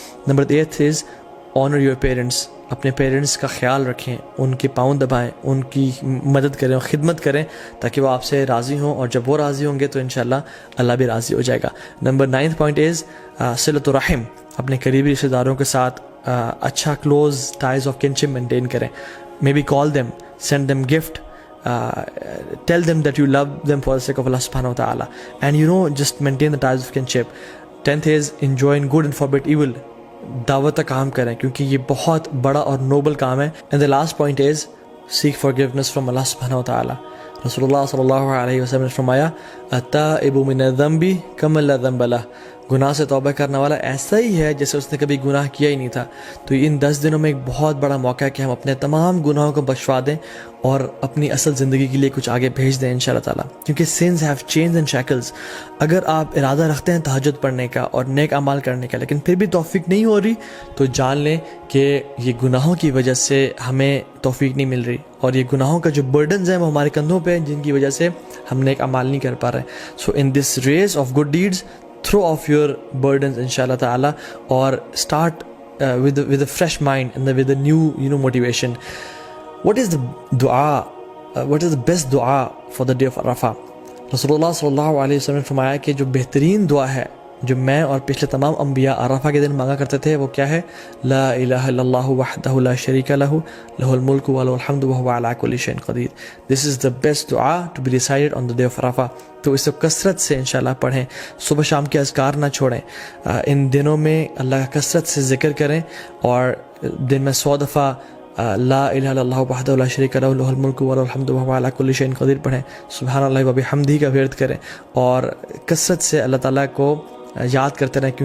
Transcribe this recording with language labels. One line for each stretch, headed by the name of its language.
Urdu: Number 8 is owner your parents. اپنے parents کا خیال رکھیں، ان کے پاؤں دبائیں، ان کی مدد کریں اور خدمت کریں تاکہ وہ آپ سے راضی ہوں، اور جب وہ راضی ہوں گے تو انشاءاللہ اللہ بھی راضی ہو جائے گا۔ Number 9 point is صلۃ الرحم۔ اپنے قریبی رشتہ داروں کے ساتھ اچھا close ties of kinship maintain کریں۔
English: May be call them, send them gift, tell them that you love them for the sake of Allah subhanahu wa ta'ala, and just maintain the ties of kinship. 10th is enjoy good and forbid evil.
Urdu: دعوت کا کام کریں کیونکہ یہ بہت بڑا اور Nobel کام ہے۔
English: and the last point is seek forgiveness from Allah subhanahu wa ta'ala.
Urdu: رسول اللہ صلی اللہ علیہ وسلم نے فرمایا
Arabic: التائب من الذنب کمن لا ذنب لہ۔
Urdu: گناہ سے توبہ کرنے والا ایسا ہی ہے جیسے اس نے کبھی گناہ کیا ہی نہیں تھا. تو ان 10 دنوں میں ایک بہت بڑا موقع ہے کہ ہم اپنے تمام گناہوں کو بخشوا دیں اور اپنی اصل زندگی کے لیے کچھ آگے بھیج دیں انشاءاللہ تعالیٰ. کیونکہ
English: sins have chains and shackles.
Urdu: اگر آپ ارادہ رکھتے ہیں تہجد پڑھنے کا اور نیک اعمال کرنے کا لیکن پھر بھی توفیق نہیں ہو رہی تو جان لیں کہ یہ گناہوں کی وجہ سے ہمیں توفیق نہیں مل رہی, اور یہ گناہوں کا جو برڈنز ہیں وہ ہمارے کندھوں پہ ہیں جن کی وجہ سے ہم نیک اعمال نہیں کر پا رہے.
English: So in this race of good deeds throw off your burdens inshallah ta'ala or start with a fresh mind and with a new motivation. What is the dua what is the best dua for the day of Arafah?
Urdu: Rasulullah sallallahu alaihi wasallam نے فرمایا کہ جو بہترین دعا ہے جو میں اور پچھلے تمام انبیاء عرفہ کے دن مانگا کرتے تھے وہ کیا ہے؟
Arabic: لا الہ الا اللہ وحدہ لا شریک لہ لہ الملک ولہ الحمد وہو علی کل شیء قدیر.
English: This is the best dua to be recited on the day of Arafah.
Urdu: تو اس کو کثرت سے انشاءاللہ پڑھیں, صبح شام کے اذکار نہ چھوڑیں, ان دنوں میں اللہ کا کثرت سے ذکر کریں اور دن میں 100 دفعہ
Arabic: لا الہ الا اللہ وحدہ لا شریک لہ لہ الملک ولہ الحمد وہو علی کل شیء قدیر
Urdu: پڑھیں,
Arabic: سبحان اللہ و بحمدہ
Urdu: کا ورد کریں اور کثرت سے اللہ تعالیٰ کو یاد کرتے رہیں.